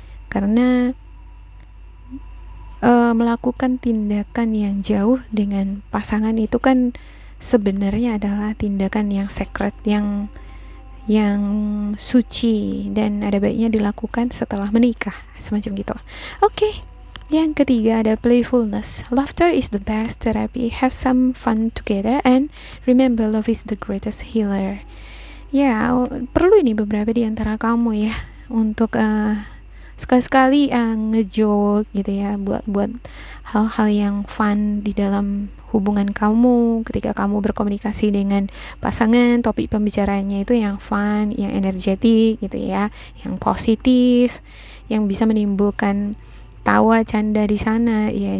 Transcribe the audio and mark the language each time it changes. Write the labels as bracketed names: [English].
[Indonesian] Karena melakukan tindakan yang jauh dengan pasangan itu kan sebenarnya adalah tindakan yang sacred, yang suci, dan ada baiknya dilakukan setelah menikah, semacam gitu. Oke. Yang ketiga ada playfulness. [English] Laughter is the best therapy. Have some fun together and remember love is the greatest healer. [Indonesian] Ya, perlu ini beberapa di antara kamu ya untuk sekali-sekali ngejoke gitu ya, buat hal-hal yang fun di dalam hubungan kamu ketika kamu berkomunikasi dengan pasangan. Topik pembicaranya itu yang fun, yang energetik gitu ya, yang positif, yang bisa menimbulkan tawa canda di sana ya.